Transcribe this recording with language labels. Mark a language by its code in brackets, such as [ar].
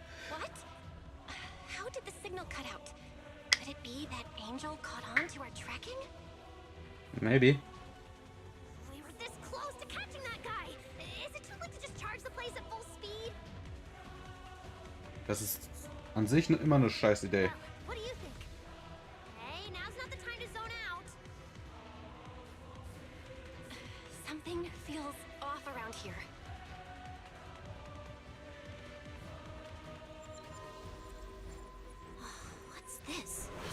[en] What? How did the signal cut out? Could it be that Angel caught on to our tracking? Maybe. We were this close to catching that guy! Is it too late to just charge the place at full speed? [de] Das ist an sich immer eine scheiß Idee. [en] What do you think? Hey, now's not the time to zone out. Something feels off around here. What's this?